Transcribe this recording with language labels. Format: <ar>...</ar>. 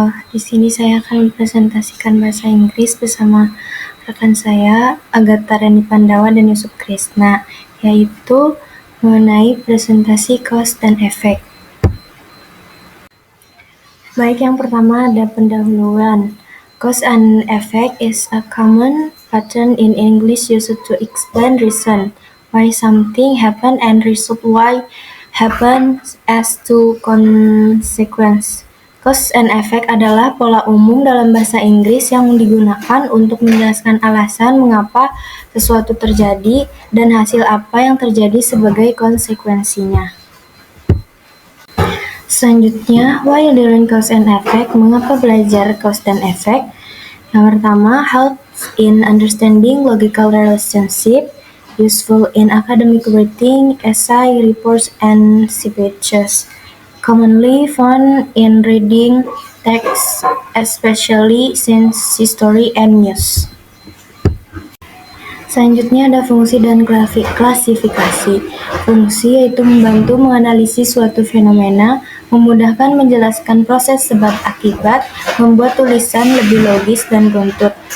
<id>Di sini saya akan mempresentasikan bahasa Inggris bersama rekan saya, Agatha Reni Pandawa dan Yusuf Krisna, yaitu mengenai presentasi cause dan effect. Baik, yang pertama ada pendahuluan.</id> <en>Cause and effect is a common pattern in English used to explain reason why something happened and result why happens as to consequence.</en> <id>Cause and effect adalah pola umum dalam bahasa Inggris yang digunakan untuk menjelaskan alasan mengapa sesuatu terjadi dan hasil apa yang terjadi sebagai konsekuensinya.</id> <en>Selanjutnya, why learn cause and effect?</en> <id>Mengapa belajar cause dan effect? Yang pertama,</id> <en>helps in understanding logical relationship, useful in academic writing, essay, reports, and speeches. Commonly found in reading text, especially science, history, and news.</en> <id>Selanjutnya ada fungsi dan klasifikasi. Fungsi yaitu membantu menganalisis suatu fenomena, memudahkan menjelaskan proses sebab akibat, membuat tulisan lebih logis dan runtut.</id>